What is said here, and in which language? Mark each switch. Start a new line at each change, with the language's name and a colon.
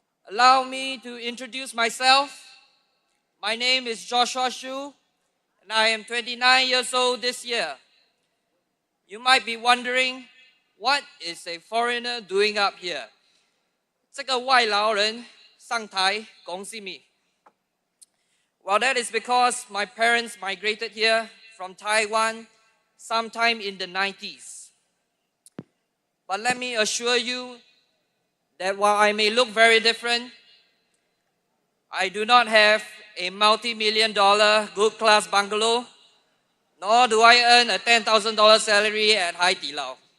English: Allow me to introduce myself. My name is Joshua Shu, and I am 29 years old this year. You might be wondering, what is a foreigner doing up here?
Chinese: 这个外劳人上台讲什么?
English: Well, that is because my parents migrated here from Taiwan sometime in the 90s. But let me assure you that while I may look very different, I do not have a multi-million-dollar good-class bungalow, nor do I earn a $10,000 salary at Hai Di Lao.